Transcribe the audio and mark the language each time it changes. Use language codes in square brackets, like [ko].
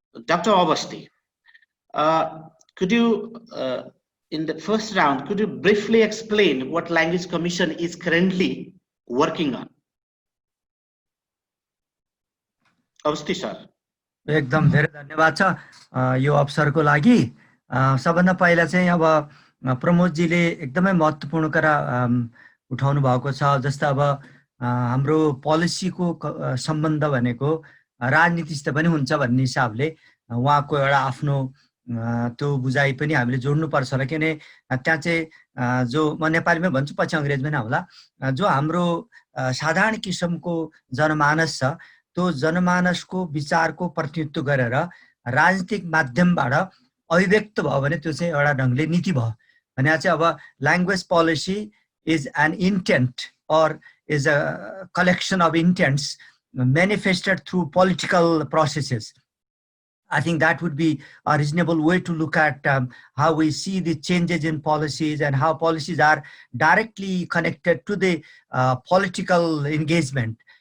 [en] Dr. Avasti, could you in the first round, could you briefly explain what Language Commission is currently working on? Avasti sir. [ne] एकदम धेरै धन्यवाद छ यो अवसरको लागि. सबभन्दा पहिला चाहिँ अब प्रमोदजीले एकदमै महत्त्वपूर्ण कुरा उठाउनु भएको छ. जस्तो अब हाम्रो पोलिसीको सम्बन्ध भनेको राजनीतिसित पनि हुन्छ भन्ने हिसाबले उहाँको एउटा आफ्नो त्यो बुझाइ पनि हामीले जोड्नुपर्छ होला. किन त्यहाँ चाहिँ जो म नेपालीमै भन्छु, पछि अङ्ग्रेजीमै नहोला, जो हाम्रो साधारण किसिमको जनमानस छ, त्यो जनमानसको विचारको प्रतिनिधित्व गरेर राजनीतिक माध्यमबाट अभिव्यक्त भयो भने त्यो चाहिँ एउटा ढङ्गले नीति भयो. भने चाहिँ अब [en] Language policy is an intent or is a collection of intents manifested through political processes. I think that would be a reasonable way to look at how we see the changes in policies and how policies are directly connected to the political engagement.